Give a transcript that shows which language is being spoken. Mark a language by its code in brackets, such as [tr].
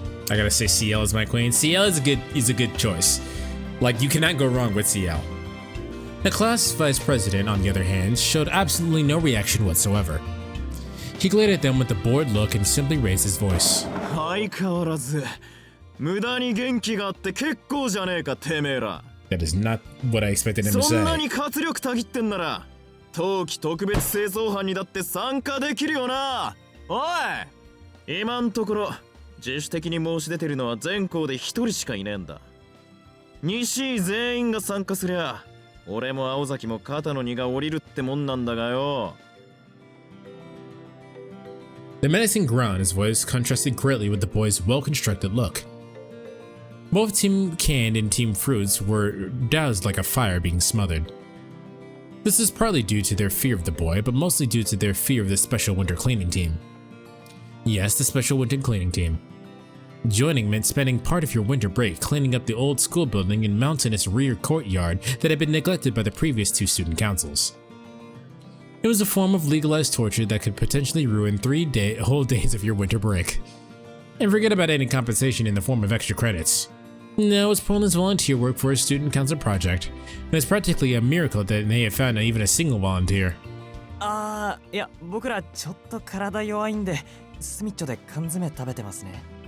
[en] I gotta say CL is my queen. CL is a good choice. Like, you cannot go wrong with CL. The class vice president, on the other hand, showed absolutely no reaction whatsoever. He glared at them with a bored look and simply raised his voice. [ja] 相変わらず無駄に元気があって結構じゃねえかてめえら。 [en] That is not what I expected him to [ja] そんな [en] say. [ja] に活力たぎってんなら冬季特別清掃班にだって参加できるよな。おい、今んところ自主的に申し出てるのは全校で一人しかいねえんだ。西全員が参加すりゃ俺も青崎も肩の荷が下りるってもんなんだがよ。 [en] The menacing growl in his voice contrasted greatly with the boy's well-constructed look. Both Team Canned and Team Fruits were doused like a fire being smothered. This is partly due to their fear of the boy, but mostly due to their fear of the Special Winter Cleaning Team. Yes, the Special Winter Cleaning Team. Joining meant spending part of your winter break cleaning up the old school building and mountainous rear courtyard that had been neglected by the previous two student councils. It was a form of legalized torture that could potentially ruin whole days of your winter break. And forget about any compensation in the form of extra credits. No, it's Poland's volunteer work for a student council project, and it's practically a miracle that they have found even a single volunteer. [ja] いや僕らちょっと体弱いんでスミッチョで缶詰食べてますね。